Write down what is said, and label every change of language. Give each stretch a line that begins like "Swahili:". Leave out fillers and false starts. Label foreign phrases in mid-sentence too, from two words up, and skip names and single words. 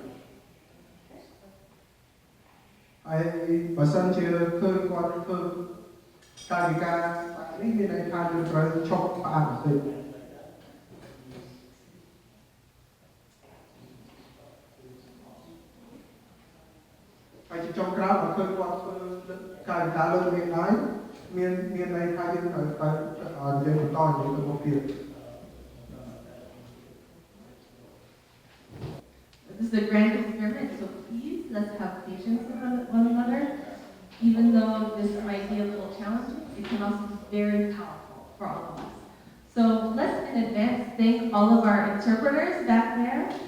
Khmer: ហើយបើសិនជាឃើញគាត់ធ្វើការនេះមានន័យថាយើងត្រូវឈប់ផ្អាកបន្តិច ហើយជាចុងក្រោយបើឃើញគាត់ធ្វើការលើកនេះហើយមានន័យថាយើងត្រូវទៅនិយាយបន្តនិយាយទៅមុខទៀត
English: This is a grand experiment, so please let's have patience with one another. Even though this might be a little challenging, it can also be very powerful for all of us. So let's in advance thank all of our interpreters back there.